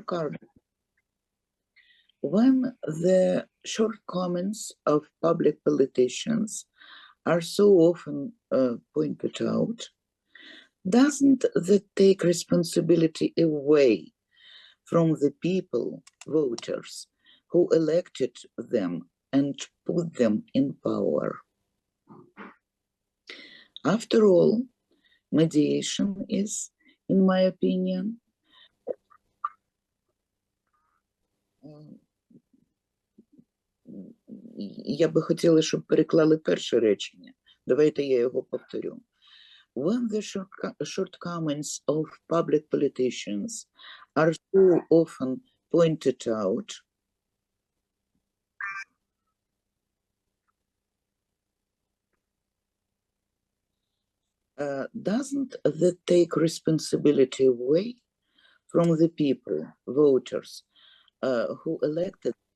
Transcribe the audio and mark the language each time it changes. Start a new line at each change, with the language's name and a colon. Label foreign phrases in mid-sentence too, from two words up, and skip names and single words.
English: Carden, when the shortcomings of public politicians are so often pointed out, doesn't that take responsibility away from the people, voters, who elected them and put them in power? After all, mediation is, in my opinion,
Ukrainian: я би хотіла, щоб переклали перше речення. Давайте я його повторю.
English: When the shortcomings of public politicians are so often pointed out, doesn't that take responsibility away from the people, voters, who elected?